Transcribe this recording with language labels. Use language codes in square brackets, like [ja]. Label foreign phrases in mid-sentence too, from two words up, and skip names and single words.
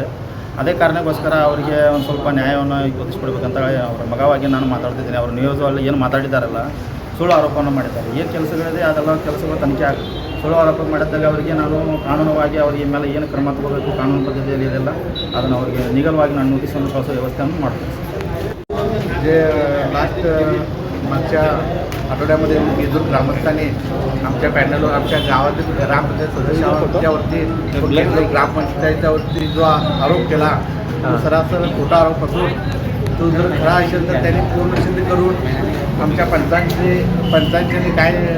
[kn] ಅದೇ ಕಾರಣಕ್ಕೋಸ್ಕರ ಅವರಿಗೆ ಒಂದು ಸ್ವಲ್ಪ ನ್ಯಾಯವನ್ನು ಒದಗಿಸ್ಕೊಡ್ಬೇಕಂತ ಹೇಳಿ ಅವರ ಮಗವಾಗಿ ನಾನು ಮಾತಾಡ್ತಿದ್ದೀನಿ. ಅವರು ನ್ಯೂಸಲ್ಲಿ ಏನು ಮಾತಾಡಿದ್ದಾರಲ್ಲ, ಸುಳ್ಳು ಆರೋಪವನ್ನು ಮಾಡಿದ್ದಾರೆ. ಏನು ಕೆಲಸಗಳಿದೆ ಅದೆಲ್ಲ ಕೆಲಸಗಳು ತನಿಖೆ ಆಗುತ್ತೆ. ಸುಳ್ಳು ಆರೋಪ ಮಾಡಿದಾಗ ಅವರಿಗೆ ನಾನು ಕಾನೂನುವಾಗಿ ಅವರಿಗೆ ಮೇಲೆ ಏನು ಕ್ರಮ ತಗೋಬೇಕು, ಕಾನೂನು ಪದ್ಧತಿಯಲ್ಲಿ ಇದೆಲ್ಲ ಅದನ್ನು ಅವರಿಗೆ निगलವಾಗಿ ನಾನು ನೋಟಿಸನ್ನು ಕಳಿಸೋ ವ್ಯವಸ್ಥೆಯನ್ನು ಮಾಡ್ತೀನಿ. [mr] जे लास्ट मागच्या आठवड्यामध्ये केद्नूर ग्रामस्थांनी आमच्या पॅनलवर आमच्या गावातील ग्रामपंचायत सदस्यावरती ग्रामपंचायतीवरती जो आरोप केला तो सरासर खोटा आरोप असून तो जर खरा असेल तर त्यांनी पूर्ण सिद्ध करून आमच्या पंचांनी काय